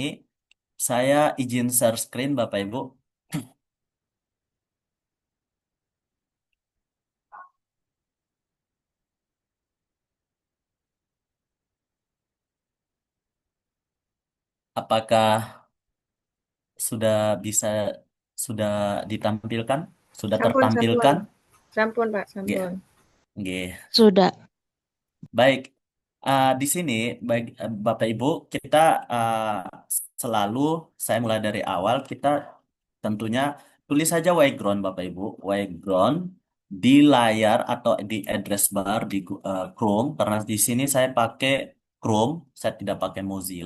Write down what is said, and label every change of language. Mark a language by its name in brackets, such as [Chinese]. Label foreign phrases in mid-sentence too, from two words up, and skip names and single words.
[Indonesian] Saya izin share screen Bapak Ibu. Apakah sudah bisa sudah ditampilkan? Sudah [Javanese] Sampun, sampun. [Indonesian] tertampilkan? [Javanese] Sampun, Pak, Nggih, sampun. nggih. [Indonesian] Sudah. Baik, di sini baik Bapak Ibu kita uh, selalu saya mulai dari awal kita tentunya tulis saja background Bapak Ibu, background di layar atau di [English] address bar [Indonesian] di Chrome karena di sini saya pakai Chrome, saya tidak pakai Mozilla.